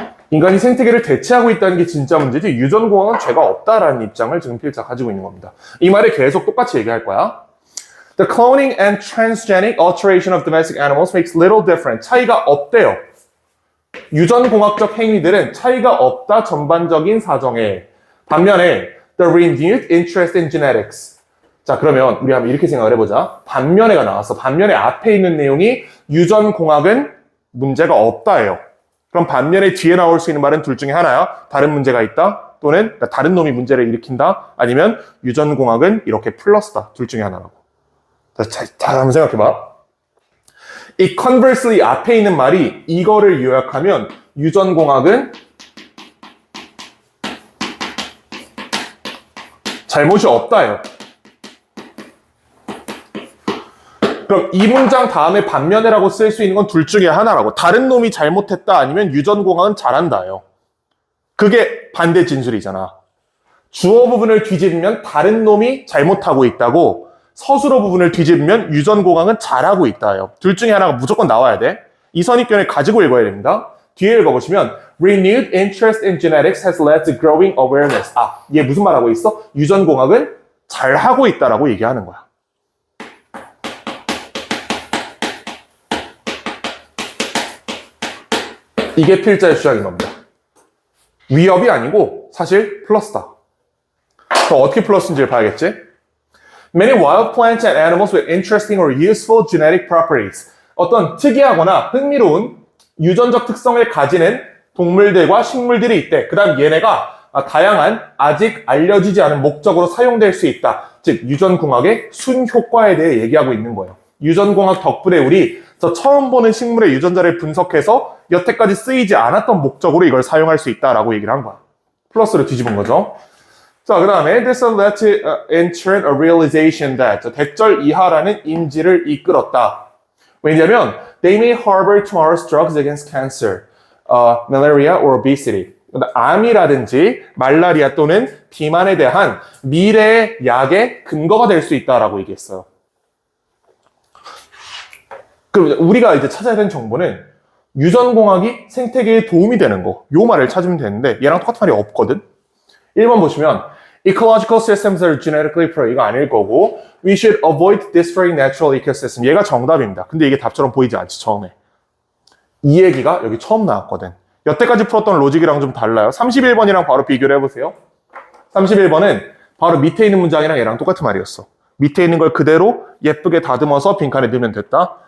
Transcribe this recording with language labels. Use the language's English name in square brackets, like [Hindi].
[Korean] 인간이 생태계를 대체하고 있다는 게 진짜 문제지 유전공학은 죄가 없다라는 입장을 지금 필자 가지고 있는 겁니다. 이 말을 계속 똑같이 얘기할 거야. [English] The cloning and transgenic alteration of domestic animals makes little difference. [Korean] 차이가 없대요. 유전공학적 행위들은 차이가 없다 전반적인 사정에. 반면에 [English] the renewed interest in genetics. [Korean] 자, 그러면 우리 한번 이렇게 생각을 해보자. 반면에가 나왔어. 반면에 앞에 있는 내용이 유전공학은 문제가 없다예요. 그럼 반면에 뒤에 나올 수 있는 말은 둘 중에 하나야. 다른 문제가 있다. 또는 다른 놈이 문제를 일으킨다. 아니면 유전공학은 이렇게 플러스다. 둘 중에 하나라고. 자, 한번 생각해봐. 이 conversely 앞에 있는 말이 이거를 요약하면 유전공학은 잘못이 없다예요. 그럼 이 문장 다음에 반면에라고 쓸 수 있는 건 둘 중에 하나라고. 다른 놈이 잘못했다 아니면 유전공학은 잘한다예요. 그게 반대 진술이잖아. 주어 부분을 뒤집으면 다른 놈이 잘못하고 있다고, 서술어 부분을 뒤집으면 유전공학은 잘하고 있다예요. 둘 중에 하나가 무조건 나와야 돼. 이 선입견을 가지고 읽어야 됩니다. 뒤에 읽어보시면 [English] Renewed interest in genetics has led to growing awareness. [Korean] 얘 무슨 말하고 있어? 유전공학은 잘하고 있다라고 얘기하는 거야. 이게 필자의 주장인 겁니다. 위협이 아니고 사실 플러스다. 그럼 어떻게 플러스인지를 봐야겠지? [English] Many wild plants and animals with interesting or useful genetic properties. [Korean] 어떤 특이하거나 흥미로운 유전적 특성을 가지는 동물들과 식물들이 있대. 그 다음 얘네가 다양한 아직 알려지지 않은 목적으로 사용될 수 있다. 즉 유전공학의 순효과에 대해 얘기하고 있는 거예요. 유전공학 덕분에 우리 저 처음 보는 식물의 유전자를 분석해서 여태까지 쓰이지 않았던 목적으로 이걸 사용할 수 있다라고 얘기를 한 거야. 플러스로 뒤집은 거죠. 자, 그 다음에 [English] this led to in turn a realization that [Korean] 대절 이하라는 인지를 이끌었다. 왜냐하면 [English] they may harbor tomorrow's drugs against cancer, malaria or obesity. [Korean] 암이라든지 말라리아 또는 비만에 대한 미래의 약의 근거가 될 수 있다라고 얘기했어요. 그럼 우리가 이제 찾아야 되는 정보는 유전공학이 생태계에 도움이 되는 거, 요 말을 찾으면 되는데 얘랑 똑같은 말이 없거든. 1번 보시면 [English] Ecological systems are genetically pro [Korean] 이거 아닐 거고 [English] We should avoid destroying natural ecosystem [Korean] 얘가 정답입니다. 근데 이게 답처럼 보이지 않지 처음에. 이 얘기가 여기 처음 나왔거든. 여태까지 풀었던 로직이랑 좀 달라요. 31번이랑 바로 비교를 해보세요. 31번은 바로 밑에 있는 문장이랑 얘랑 똑같은 말이었어. 밑에 있는 걸 그대로 예쁘게 다듬어서 빈칸에 넣으면 됐다.